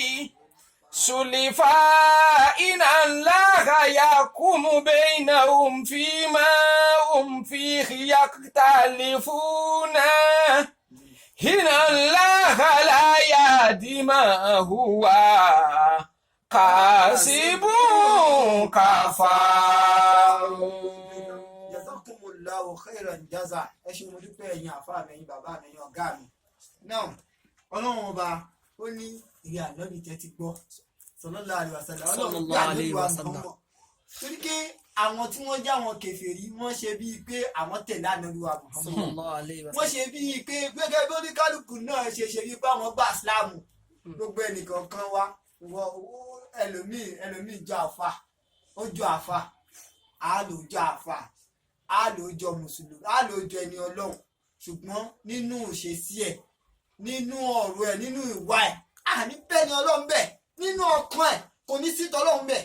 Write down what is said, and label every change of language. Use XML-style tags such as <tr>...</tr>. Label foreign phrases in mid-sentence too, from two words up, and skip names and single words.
<ar>زلفى إن الله يحكم بينهم فيما هم فيه يختلفون إن الله لا يهدي ما هو كاذب كفار. جزاكم الله خيرا جزاء.</ar> <yo>Ẹ ṣé mo dúpẹ́ ẹ̀yin àfáà mi, ẹ̀yin bàbá mi, ẹ̀yin ọ̀gá mi. Náà Ọlọ́run ọba ó ní ìrìn ànábì tẹ́tí gbọ́</yo> <ar>صلى الله عليه وسلم.</ar> <yo>Ọlọ́run gbé ànábì wa Muhammad. Torí pé àwọn tí wọ́n já wọn kèfèrí wọ́n ṣe bíi pé àwọn tẹ̀lé ànábì wa Muhammad.</yo> <ar>صلى الله عليه و</ar> <yo>Wọ́n</yo> <ar>sallam.</ar> <yo>ṣe bíi pé gẹ́gẹ́ bí oníkálukú náà ṣe bíi pé àwọn gba ìsìláàmù. Gbogbo ẹnìkan kan wá ẹlòmíì jọ àfà, ó jọ àfà, á lò jọ àfà, á lò jọ mùsùlùmí, á lò jọ ẹni Ọlọ́run, ṣùgbọ́n nínú ìṣesí ẹ̀, nínú ọ̀rọ̀ ẹ̀, nínú ìwà ẹ̀, àní bẹ́ẹ̀ ni Ọlọ́run bẹ̀, nínú ọkàn ẹ̀ kò ní sí tọ́lọ́run bẹ̀.</yo>